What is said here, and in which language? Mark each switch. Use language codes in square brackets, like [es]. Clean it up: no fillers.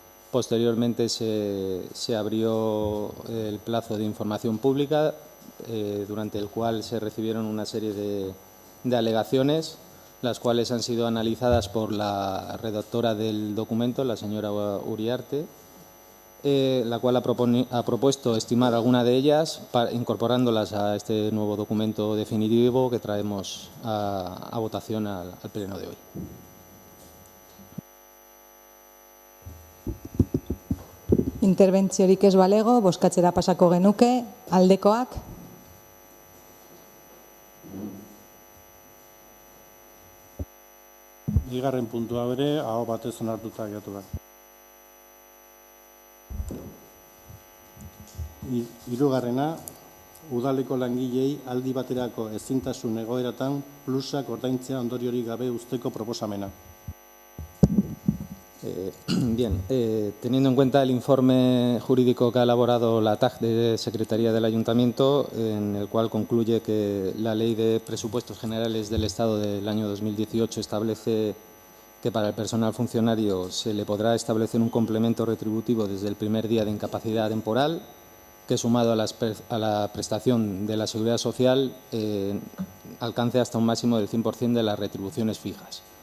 [es] Posteriormente se abrió el plazo de información pública, durante el cual se recibieron una serie de alegaciones, las cuales han sido analizadas por la redactora del documento, la señora Uriarte, la cual ha propuesto estimar alguna de ellas, incorporándolas a este nuevo documento definitivo que traemos a votación al pleno de hoy. [eu] Interbentziorik ez balego, bozkatzera pasako genuke, aldekoak. Bigarren puntua bere, aho batez onartuta geratu da. Hirugarrena, udaleko langilei aldi baterako ezintasun egoeratan plusak ordaintzea ondoriorik gabe uzteko proposamena. [es] Bien, teniendo en cuenta el informe jurídico que ha elaborado la TAG de Secretaría del Ayuntamiento, en el cual concluye que la Ley de Presupuestos Generales del Estado del año 2018 establece que para el personal funcionario se le podrá establecer un complemento retributivo desde el primer día de incapacidad temporal, que sumado a la prestación de la Seguridad Social alcance hasta un máximo del 100% de las retribuciones fijas.